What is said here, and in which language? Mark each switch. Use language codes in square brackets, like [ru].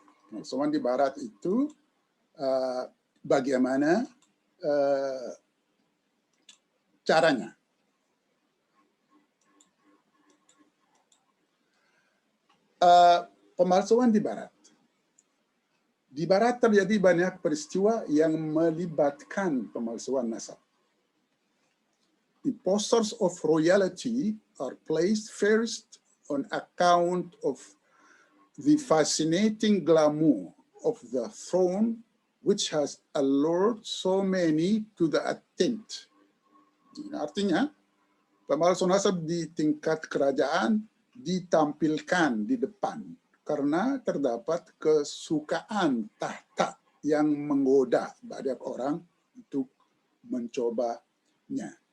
[id] Pemalsuan di Barat itu bagaimana caranya. Pemalsuan di Barat. Di Barat terjadi banyak peristiwa yang melibatkan pemalsuan nasab. [en] Impostors of royalty are placed first on account of the fascinating glamour of the throne, which has allured so many to the attempt. [id] Artinya, pemalsu nasab di tingkat kerajaan ditampilkan di depan karena terdapat kesukaan tahta yang menggoda banyak orang untuk mencobanya.